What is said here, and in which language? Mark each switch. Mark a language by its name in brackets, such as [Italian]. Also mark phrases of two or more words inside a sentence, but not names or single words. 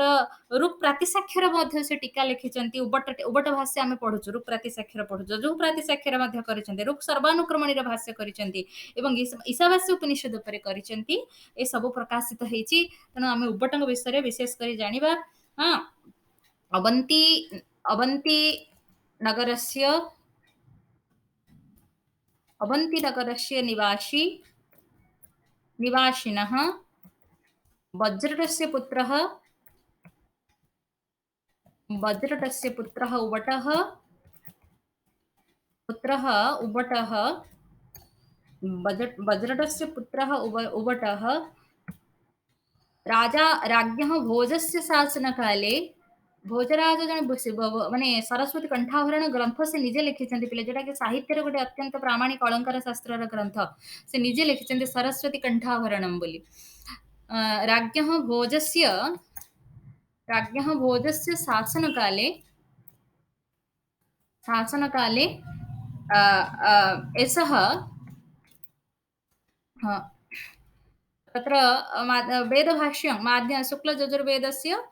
[Odia] ରୁକ୍ ପ୍ରାତିସାକ୍ଷର ମଧ୍ୟ ସେ ଟୀକା ଲେଖିଛନ୍ତି ଉବଟ ଭାଷ୍ୟ ଆମେ ପଢୁଛୁ ରୁକ୍ ପ୍ରାତିସାକ୍ଷର ପଢୁଛୁ ଯୋଉ ପ୍ରାତିସାକ୍ଷର ମଧ୍ୟ କରିଛନ୍ତି ରୁକ୍ ସର୍ବାନୁକ୍ରମଣୀର ଭାଷ୍ୟ କରିଛନ୍ତି ଏବଂ ଈଶାବାସ୍ୟ ଉପନିଷଦ ଉପରେ କରିଛନ୍ତି ଏ ସବୁ ପ୍ରକାଶିତ ହେଇଛି ତେଣୁ ଆମେ ଉବଟଙ୍କ ବିଷୟରେ ବିଶେଷ କରି ଜାଣିବା ହଁ [Sanskrit] ଅବନ୍ତୀ ଅବନ୍ତୀ ନଗରस्य अवन्तीनगरस्य निवासिनः वज्रटस्य पुत्रः पुत्रः उबटः वज्रटस्य पुत्रः उबटः राजा राज्ञः भोजस्य शासनकाले [Odia] ଭୋଜରାଜ ଜଣ ମାନେ ସରସ୍ୱତୀ କଣ୍ଠାଭରଣ ଗ୍ରନ୍ଥ ସେ ନିଜେ ଲେଖିଛନ୍ତି ପିଲେ ଯୋଉଟା କି ସାହିତ୍ୟର ଗୋଟେ ଅତ୍ୟନ୍ତ ପ୍ରାମାଣିକ ଅଳଙ୍କାର ଶାସ୍ତ୍ର ଗ୍ରନ୍ଥ ସେ ନିଜେ ଲେଖିଛନ୍ତି ସରସ୍ୱତୀ କଣ୍ଠାଭରଣମ ବୋଲି [Sanskrit] राज्ञः भोजस्य शासनकाले एषः तत्र वेदभाष्यं शुक्लयजुर्वेदस्य